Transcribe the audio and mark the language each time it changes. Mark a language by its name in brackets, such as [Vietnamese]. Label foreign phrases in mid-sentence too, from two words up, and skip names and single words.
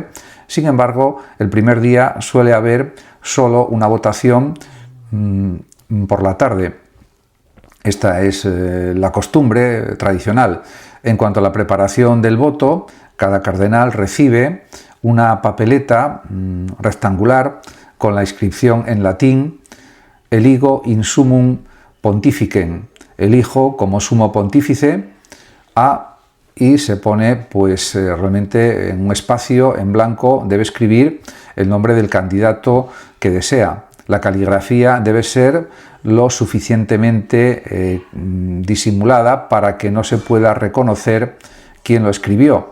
[Spanish] Sin embargo, el primer día suele haber solo una votación por la tarde. Esta es la costumbre tradicional. En cuanto a la preparación del voto, cada cardenal recibe una papeleta rectangular con la inscripción en latín [Latin] Eligo in summum pontificem, [Spanish] elijo como sumo pontífice a y se pone pues realmente en un espacio en blanco, debe escribir el nombre del candidato que desea. La caligrafía debe ser lo suficientemente disimulada para que no se pueda reconocer quién lo escribió.